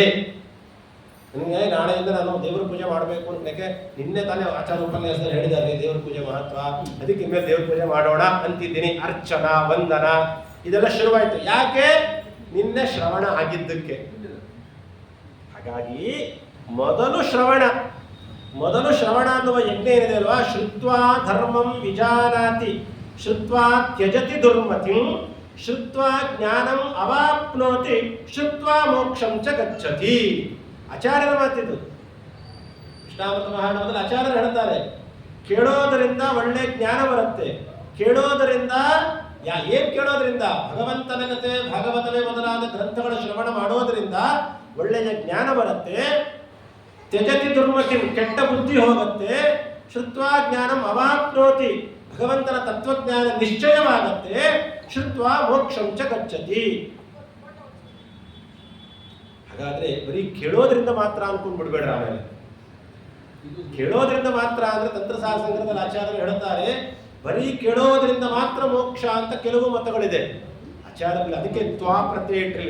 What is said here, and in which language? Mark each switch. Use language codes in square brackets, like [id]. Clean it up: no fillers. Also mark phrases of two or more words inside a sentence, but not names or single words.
[kn] ನಿಮಗೆ ನಾಳೆಯಿಂದ ನಾನು ದೇವರ ಪೂಜೆ ಮಾಡಬೇಕು ಅಂತ ನಿನ್ನೆ ತಾನೇ ಆಚಾರ ಉಪನ್ಯಾಸದಲ್ಲಿ ಹೇಳಿದ್ದಾರೆ ದೇವರ ಪೂಜೆ ಮಹತ್ವ, ಅದಕ್ಕೆ ಇನ್ಮೇಲೆ ದೇವರ ಪೂಜೆ ಮಾಡೋಣ ಅಂತಿದ್ದೀನಿ. ಅರ್ಚನ, ವಂದನ ಇದೆಲ್ಲ ಶುರುವಾಯಿತು. ಯಾಕೆ? ನಿನ್ನೆ ಶ್ರವಣ ಆಗಿದ್ದಕ್ಕೆ. ಹಾಗಾಗಿ ಮೊದಲು ಶ್ರವಣ ಅನ್ನುವ ಯಜ್ಞ ಏನಿದೆ ಅಲ್ವಾ, [sa] ಶ್ರುತ್ವಾ ಧರ್ಮಂ ವಿಜಾನಾತಿ ಶ್ರುತ್ವಾ ತ್ಯಜತಿ ದುರ್ಮತಿಂ ಶ್ರುತ್ವಾ ಜ್ಞಾನಂ ಅವಾಪ್ನೋತಿ ಶ್ರುತ್ವಾ ಮೋಕ್ಷಂ ಚ ಗಚ್ಚತಿ. [kn] ಆಚಾರ್ಯರ ಮಾತಿದು. ಕೃಷ್ಣಾಮೃತ ಮಹಾಣವದಲ್ಲಿ ಆಚಾರ್ಯರು ಹೇಳ್ತಾರೆ, ಕೇಳೋದರಿಂದ ಒಳ್ಳೆ ಜ್ಞಾನ ಬರುತ್ತೆ. ಕೇಳೋದರಿಂದ ಏನ್ ಕೇಳೋದ್ರಿಂದ? ಭಗವಂತನ ಕಥೆ, ಭಾಗವತವೇ ಮೊದಲಾದ ಗ್ರಂಥಗಳ ಶ್ರವಣ ಮಾಡೋದ್ರಿಂದ ಒಳ್ಳೆಯ ಜ್ಞಾನ ಬರುತ್ತೆ. [sa] ತ್ಯಜತಿ ದುರ್ಮತಿ, [kn] ಕೆಟ್ಟ ಬುದ್ಧಿ ಹೋಗುತ್ತೆ. [sa] ಶ್ರುತ್ವಾ ಜ್ಞಾನಂ ಅವಾಪ್ನೋತಿ, [kn] ಭಗವಂತನ ತತ್ವಜ್ಞಾನ ನಿಶ್ಚಯವಾಗುತ್ತೆ. [sa] ಶ್ರುತ್ವಾ ಮೋಕ್ಷಂ ಚ ಗಚ್ಚತಿ. [kn] ಹಾಗಾದ್ರೆ ಬರೀ ಕೇಳೋದ್ರಿಂದ ಮಾತ್ರ ಅನ್ಕೊಂಡ್ ಬಿಡ್ಬೇಡ್ರ. ಆಮೇಲೆ ಕೇಳೋದ್ರಿಂದ ಮಾತ್ರ ಅಂದ್ರೆ ತಂತ್ರಸಾರ ಸಂಗ್ರಹದಲ್ಲಿ ಆಚಾರ್ಯರು ಹೇಳ್ತಾರೆ, ಬರೀ ಕೇಳೋದ್ರಿಂದ ಮಾತ್ರ ಮೋಕ್ಷ ಅಂತ ಕೆಲವು ಮತಗಳಿದೆ ಆಚಾರ್ಯರಲ್ಲಿ. ಅದಕ್ಕೆ ತ್ವಾ ಪ್ರತ್ಯಯ ಇಟ್ಟಿರಲಿ.